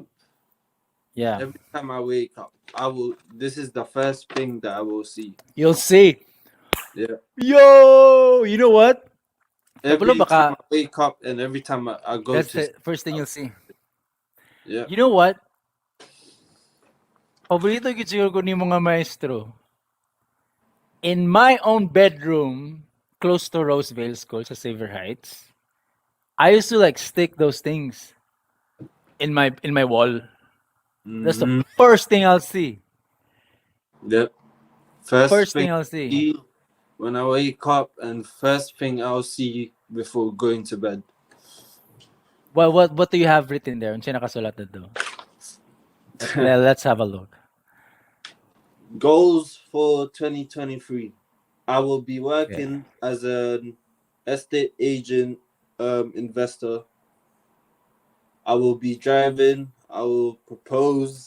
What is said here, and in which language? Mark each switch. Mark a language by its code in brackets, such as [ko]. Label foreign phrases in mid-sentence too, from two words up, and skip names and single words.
[en] Yeah, every time I wake up, I will. This is the first thing that I will see. you'll see. Yeah. Yo, you know what? Kapalo Every time I baka wake up and every time I go that's to the first thing sleep. you'll see. Yeah. You know what? [hil] Paborito gid siguro ko ni mga maestro. [en] In my own bedroom, close to Roseville School sa Silver Heights, I used to like stick those things in my wall. That's the Mm-hmm. first thing I'll see. Yep. First First thing thing I'll I see. see when I wake up, and first thing I'll see before going to bed. What do you have written there? [ceb] Unsa nakasulat na do? [en] Let's have a look. Goals for 2023. I will be Yeah. working as an estate agent, investor. I will be driving. I will propose.